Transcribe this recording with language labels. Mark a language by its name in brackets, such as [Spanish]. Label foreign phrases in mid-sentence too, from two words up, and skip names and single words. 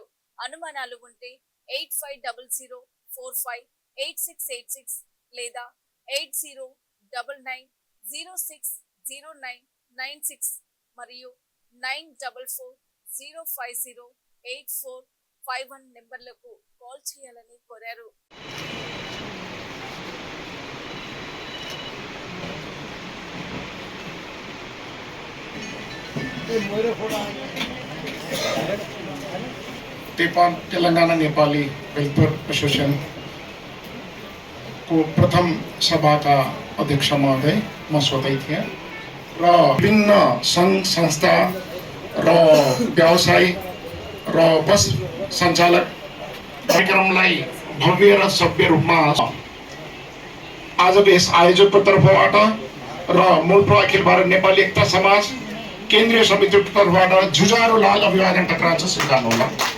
[Telugu] అనుమానాలు ఉంటే 8500458686 లేదా 8099060996 మరియు 9440508451 నెంబర్లకు కాల్ చేయాలని కోరారు. [Nepali] तेलंगाना नेपाली वेलफेयर एसोसिएशन को प्रथम सभा का अध्यक्ष महोदय म स्वतः थिएँ र विभिन्न संघ संस्था र व्यवसायी र बस सञ्चालक कार्यक्रमलाई भव्य र सभ्य रूपमा आजको यस आयोजकको तर्फबाट र मूलप्रो अखिल भारत नेपाली एकता समाज केन्द्रीय समितिको तर्फबाट जुझारो लाल अभिवादन टक्राउँछ स्वीकार्नु होला।